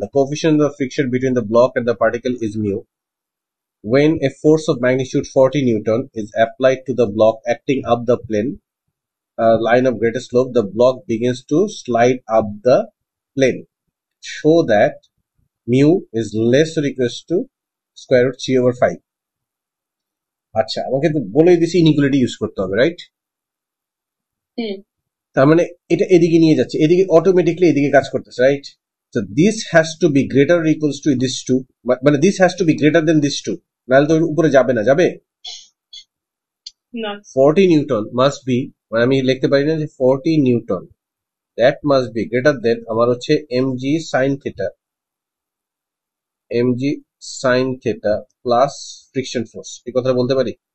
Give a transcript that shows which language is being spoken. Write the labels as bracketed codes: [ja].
[en] The coefficient of friction between the block and the particle is mu. When a force of magnitude 40 Newton is applied to the block acting up the plane line of greatest slope, the block begins to slide up the plane. Show that mu is less or equals to square root 3/5. [bn] আচ্ছা, আমাকে তো বলেই দিছি inequality use করতে হবে, right? তার মানে এটা এদিকে নিয়ে যাচ্ছে, এদিকে অটোমেটিকলি এদিকে কাজ করতেছে, right? [en] So this has to be greater or equals to this two, মানে this has to be greater than this two, [bn] নাহলে তো উপরে যাবে না, যাবে? না, 40 নিউটন মাস্ট বি, মানে আমি লিখতে পারি না যে 40 Newton, that must be greater than আমার হচ্ছে mg sin theta, mg sin theta plus friction force, এই কথা বলতে পারি?